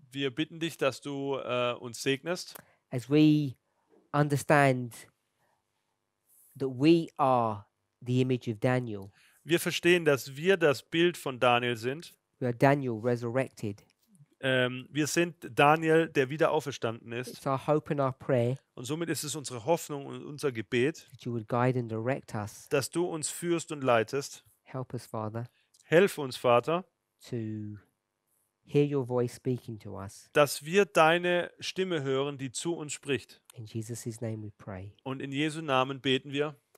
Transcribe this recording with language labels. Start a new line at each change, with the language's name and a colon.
German: Wir bitten dich, dass du uns segnest,
English: as we understand that we are the image of Daniel.
German: Wir verstehen, dass wir das Bild von Daniel sind.
English: We are Daniel resurrected.
German: Wir sind Daniel, der wieder auferstanden ist.
English: It's our hope and our prayer
German: Und somit ist es unsere Hoffnung und unser Gebet,
English: that you would guide and direct us.
German: dass du uns führst und leitest.
English: Help us, Father,
German: Helf uns, Vater,
English: to hear your voice speaking to us.
German: dass wir deine Stimme hören, die zu uns spricht.
English: In Jesus' name we pray.
German: Und in Jesu Namen beten wir.